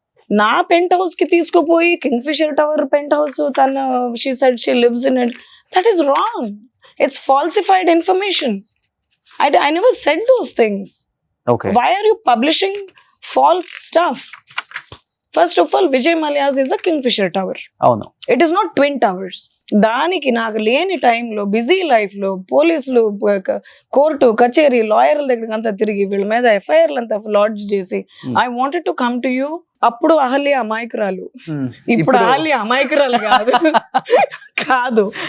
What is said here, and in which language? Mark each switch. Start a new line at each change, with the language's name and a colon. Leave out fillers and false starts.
Telugu: నా pent house కి తీసుకుపోయి king fissure tower pent house తన
English: She said she lives in it, that is wrong. It's falsified information. I never said those things. Okay. Why are you publishing false stuff? First of all, Vijay Mallya's is a Kingfisher tower.
Telugu: అవును.
English: It is not twin towers.
Telugu: దానికి నాకు లేని టైంలో busy life లో పోలీసులు court కచేరీ లాయర్ల దగ్గర అంతా తిరిగి వీళ్ళ మీద FIRలు అంతా లాడ్జ్ చేసి
English: I wanted to come to you.
Telugu: అప్పుడు అహల్య అమాయకురాలు, ఇప్పుడు అహల్య అమాయకురాలు కాదు కాదు.